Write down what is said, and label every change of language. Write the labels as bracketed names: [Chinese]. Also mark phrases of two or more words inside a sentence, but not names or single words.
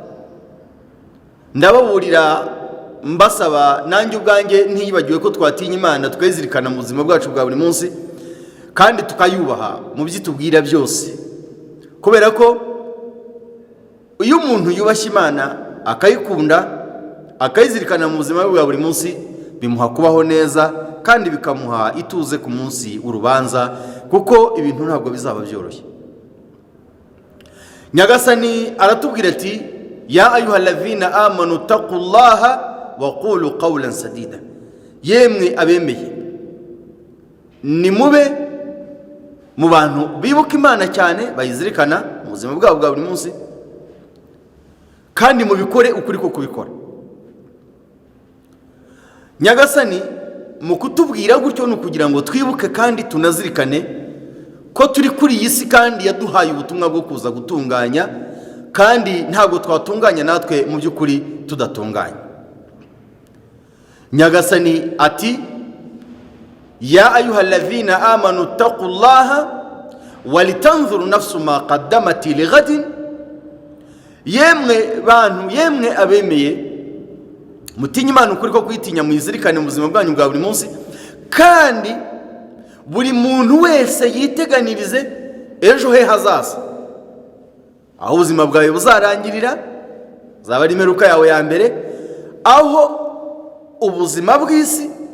[Kinyarwanda] Ndababurira mbasaba nanjye ubwanjye ntiyibagiwe ko twatinya Imana twezirikana mu buzima bwacu bwa buri munsi kandi tukayubaha mu byitubwira byose, kubera ko iyo umuntu yubashye Imana akayikunda akayizirikana mu buzima bwa buri munsi bimuha kubaho neza kandi bikamuha ituze ku munsi w'urubanza, kuko ibintu ntabwo bizaba byoroshye. Nyagasani aratubwira ati [Arabic] يا أيها الذين آمنوا اتقوا الله وقولوا قولا سديدا. [Kinyarwanda] Yemwe abemeye nimube mu bantu bibuka Imana cyane bayizirikana mu buzima bwabo bwa buri munsi, kandi mubikore ukuri ko kubikora. Nyagasani mu kutubwira gutyo ni ukugira ngo twibuke kandi tunazirikane ko turi kuri iyi si kandi yaduhaye ubutumwa bwo kuza gutunganya, kandi ntabwo twatunganya natwe mu by'ukuri tudatunganya. [Arabic] Nyagasani ati يا أيها الذين آمنوا اتقوا الله ولتنظر نفس ما قدمت لغد. [Kinyarwanda] Yemwe bantu, yemwe abemeye mutinye Imana ukuri ko kwitinya, muyizirikane mu buzima bwanyu bwa buri munsi, kandi buri muntu wese yiteganirize ejo he hazaza, aho ubuzima bwawe buzarangirira, zaba ari imperuka yawe ya mbere, aho ubuzima bw'isi